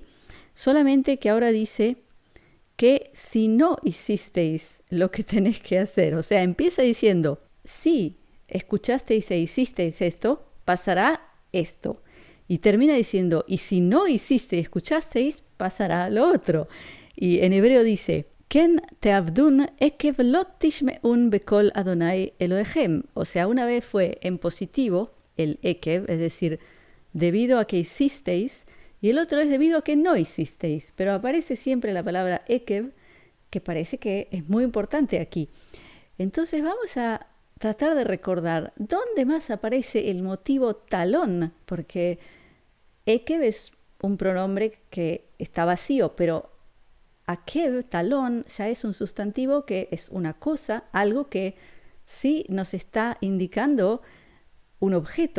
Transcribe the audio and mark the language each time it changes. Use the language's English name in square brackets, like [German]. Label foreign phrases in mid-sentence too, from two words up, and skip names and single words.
[Spanish] Solamente que ahora dice que si no hicisteis lo que tenéis que hacer, o sea, empieza diciendo, si escuchasteis e hicisteis esto, pasará esto. Y termina diciendo, y si no hicisteis y escuchasteis, pasará lo otro. Y en hebreo dice, [Hebrew] כן תאבדון עקב לא תשמעון בקול אדני אלהיכם. [Spanish] O sea, una vez fue en positivo el ekev, es decir, debido a que hicisteis, y el otro es debido a que no hicisteis, pero aparece siempre la palabra Ekev, que parece que es muy importante aquí. Entonces vamos a tratar de recordar dónde más aparece el motivo talón, porque Ekev es un pronombre que está vacío, pero Akev, talón, ya es un sustantivo que es una cosa, algo que sí nos está indicando un objeto.